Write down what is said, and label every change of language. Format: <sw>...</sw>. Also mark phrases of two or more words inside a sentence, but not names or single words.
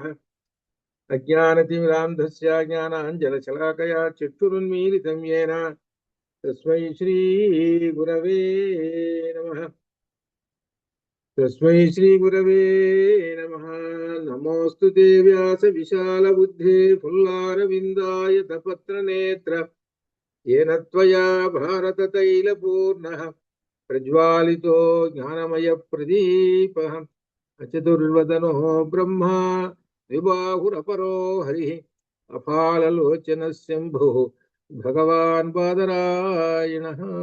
<sa>అజ్ఞానతిమిరాంధస్య జ్ఞానాంజనశలాకయా చక్షురున్మీలితం యేన తస్మై శ్రీ గురవే నమః. తస్మై శ్రీ గురవే నమః. నమోస్తు తే వ్యాస విశాల బుద్ధే ఫుల్లారవిందాయత పత్రనేత్ర येन त्वया भारत तैलपूर्णः प्रज्वालितो ज्ञानमय प्रदीपः अचतुर्वदनो ब्रह्मा द्विबाहुरपरो हरिः अफाललोचनः शम्भुः भगवान् बादरायणः.</sa>